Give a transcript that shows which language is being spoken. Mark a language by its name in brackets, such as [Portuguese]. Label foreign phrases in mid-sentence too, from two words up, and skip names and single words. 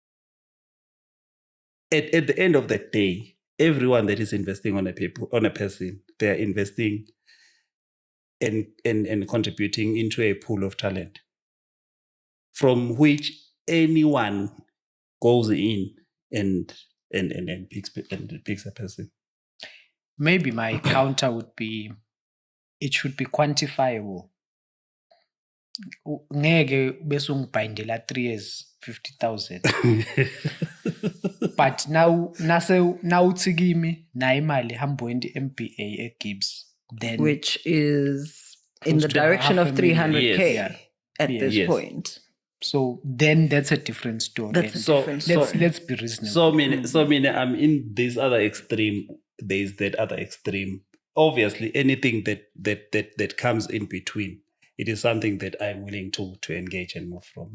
[English] At the end of the day, everyone that is investing on a person, they are investing and contributing into a pool of talent from which anyone goes in and picks a person. Maybe my counter would be, it should be quantifiable. [Zulu] Ngeke bese ungibhayindela 3 years 50,000. [English] But now [Zulu] uthi kimi na imali hamba wenda MBA eGibbs, [English] then which is in the direction of 300K Yes. at this Yes. point. So then that's a different story. That's a different story. Let's be reasonable. So mean I'm in this other extreme. There's that other extreme. Obviously, anything that comes in between, it is something that I'm willing to engage and move from.